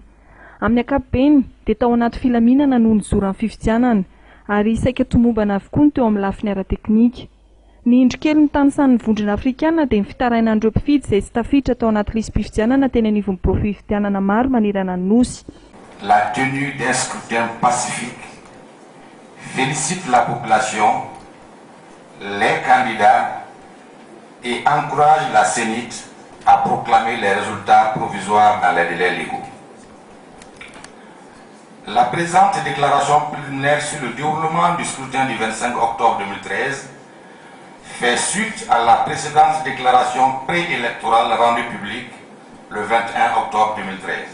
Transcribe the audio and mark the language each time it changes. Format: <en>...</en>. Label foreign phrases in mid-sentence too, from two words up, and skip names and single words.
<mg>Amin'ny ankapobeny dia tao anaty filaminana no nizoran'ny fifidianana ary saika tomombana avokoa ny teo amin'ny lafiny ara-teknika. Ny indrokely ny tanisan'ny vondrona afrikanina dia ny fitarainan'ireo mpifidy izay tsy tafiditra tao anaty lisy mpifidianana teny anivon'ny fifidianana maro manerana ny nosy.</mg> <fr>La tenue d'un scrutin pacifique félicite la population, les candidats et encourage la CENIT à proclamer les résultats provisoires dans les délais légaux. La présente déclaration préliminaire sur le déroulement du scrutin du 25 octobre 2013 fait suite à la précédente déclaration préélectorale rendue publique le 21 octobre 2013.</fr>